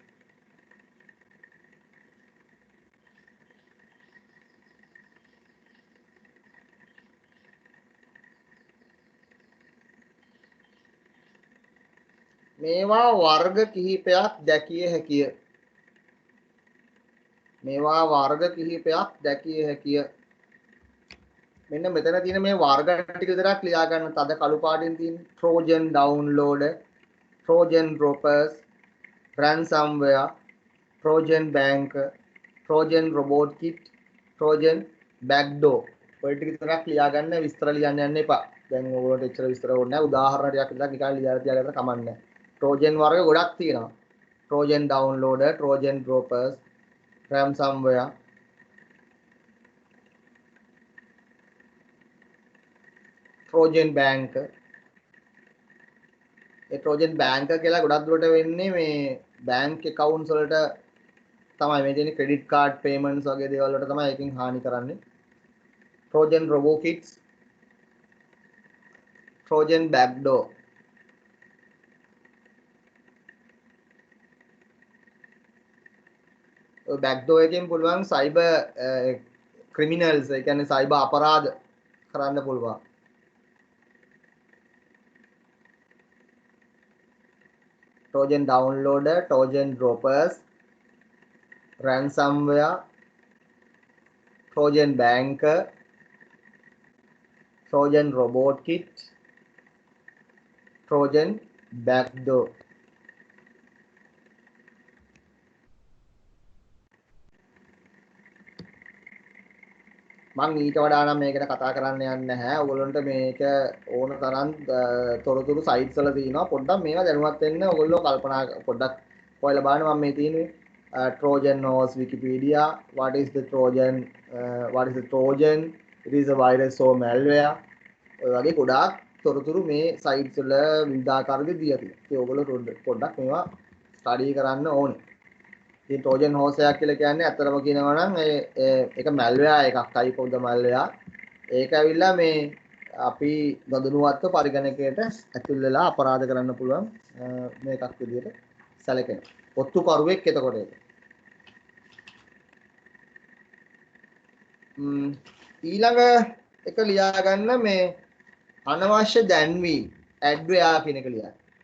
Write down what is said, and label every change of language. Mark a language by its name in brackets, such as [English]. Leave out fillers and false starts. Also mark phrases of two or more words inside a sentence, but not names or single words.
[Sinhala] මේවා වර්ග කිහිපයක් දැකිය හැකිය. මෙන්න මෙතන තියෙන මේ වර්ග ටික විතරක් ලියා ගන්න. තද කළු පාටින් තියෙන [English] Trojan downloader, Trojan droppers, ransomware, Trojan banker, Trojan robot kit, Trojan backdoor. [Sinhala] ඔය ටික විතරක් ලියා ගන්න, විස්තර ලියන්න යන්න එපා. දැන් ඕගොල්ලන්ට එච්චර විස්තර ඕනේ නැහැ. උදාහරණ ටිකක් විතරක් නිකන් ලියලා තියාගන්න කමක් නැහැ. Trojan වර්ග ගොඩක් තියෙනවා. [English] Trojan downloader, Trojan droppers, ransomware, Trojan banker. [Sinhala] ඒ [English] Trojan banker [Sinhala] කියලා ගොඩක් දුරට වෙන්නේ මේ [English] bank accounts [Sinhala] වලට තමයි. මේ තියෙන [English] credit card payments [Sinhala] වගේ දේවල් වලට තමයි එකකින් හානි කරන්නේ. [English] Trojan robot kits, Trojan backdoor. [Sinhala] backdoor එකෙන් පුළුවන් [English] cyber criminals, [Sinhala] ඒ කියන්නේ cyber අපරාධ කරන්න පුළුවන්. [English] Trojan downloader, Trojan droppers, ransomware, Trojan banker, Trojan robot kit, Trojan backdoor. [Sinhala] මම ඊට වඩා නම් මේකට කතා කරන්න යන්නේ නැහැ. ඔයගොල්ලන්ට මේක ඕන තරම් තොරතුරු සයිට්ස් වල තියෙනවා. පොඩ්ඩක් මේවා දැනුවත් වෙන්න ඔයගොල්ලෝ කල්පනා පොඩ්ඩක් හොයලා බලන්න. මම මේ තියෙන්නේ [English] Trojan horse Wikipedia. What is the Trojan? It is a virus or malware. [Sinhala] ඔය වගේ ගොඩාක් තොරතුරු මේ සයිට්ස් වල විවිධාකාරයෙන් දීලා තියෙනවා. ඒ ඔයගොල්ලෝ පොඩ්ඩක් මේවා ස්ටඩි කරන්න ඕනේ. ඉතින් [English] Trojan horse [Sinhala] එකක් කියලා කියන්නේ අතරම කියනවා නම් ඒක malware එකක්, [English] type of the malware. [Sinhala] ඒක ඇවිල්ලා මේ අපි නොදැනුවත්ව පරිගණකයට ඇතුල් වෙලා අපරාධ කරන්න පුළුවන් මේකක් විදියට සැලකෙනවා. ඔත්තු කරුවෙක් එතකොට ඒක. ඊළඟ එක ලියා ගන්න මේ අනවශ්‍ය දැන්වීම්, adware කියන එක ලියන්න.